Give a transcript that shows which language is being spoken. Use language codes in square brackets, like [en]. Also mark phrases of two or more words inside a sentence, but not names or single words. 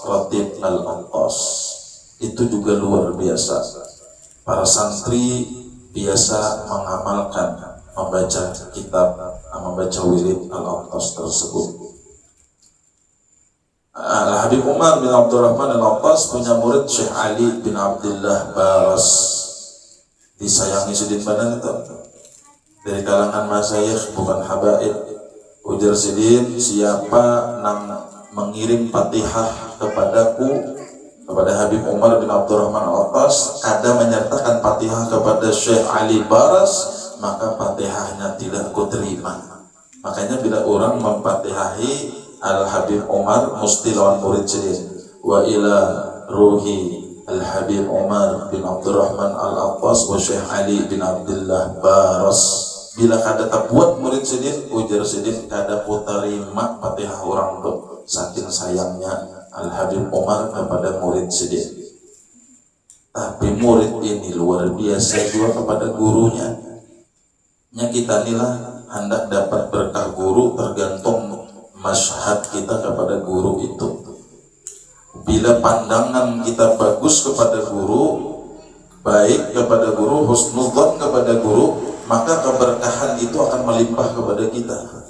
[id] Ratib Al-Attas. Itu juga luar biasa. Para santri biasa mengamalkan, membaca kitab, membaca wirid Al-Attas tersebut. Habib Umar bin Abdurrahman Al-Attas punya murid Syekh Ali bin Abdullah Baras. [bjn] Disayangi Sidin Banan itu dari kalangan masyayikh, bukan habaib. Ujar Sidin, siapa nang mengirim Fatihah kepadaku, kepada Habib Umar bin Abdurrahman Al-Attas, kada menyertakan Fatihah kepada Syekh Ali Baras, maka Fatihahnya tidak kuterima. Makanya bila orang memfatihahi Al-Habib Umar, mesti lawan murid Sidin, [ar] وإلى روح الحبيب عمر بن عبد الرحمن العطاس وشيخ علي بن عبد الله باراس. [bjn] Bila kada tak buat murid Sidin, ujar Sidin, kada kuterima Fatihah orang tu, saking sayangnya Al-Habib Umar kepada murid Sidin. [id] Tapi murid ini luar biasa juga kepada gurunya. Kita inilah hendak dapat berkah guru tergantung masyhad kita kepada guru itu. Bila pandangan kita bagus kepada guru, baik kepada guru, husnudzon kepada guru, maka keberkahan itu akan melimpah kepada kita.